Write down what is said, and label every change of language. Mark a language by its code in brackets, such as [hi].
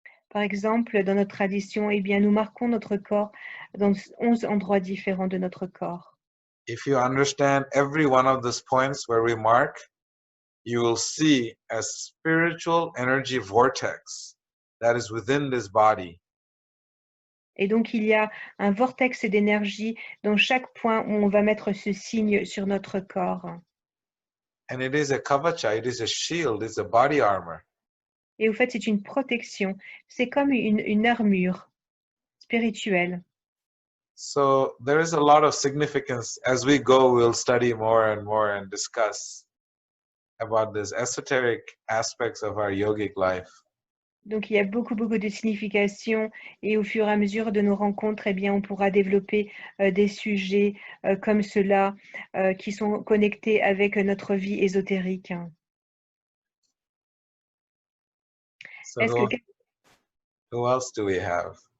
[fr] Par exemple, dans notre tradition, eh bien, nous marquons notre corps dans 11 endroits différents de notre corps. [en] If you understand every one of those points where we mark, you will see a spiritual energy vortex that is within this body. [fr] Et donc, il y a un vortex d'énergie dans chaque point où on va mettre ce signe sur notre corps. [en] And it is a kavacha, it is a shield, it's a body armor. [fr] Et au fait, c'est une protection. C'est comme une armure spirituelle. [en] So there is a lot of significance. As we go, we'll study more and discuss about these esoteric aspects of our yogic life. [fr] Donc, il y a beaucoup de signification et au fur et à mesure de nos rencontres, eh bien, on pourra développer des sujets comme ceux-là qui sont connectés avec notre vie ésotérique. [en] So who else do we have?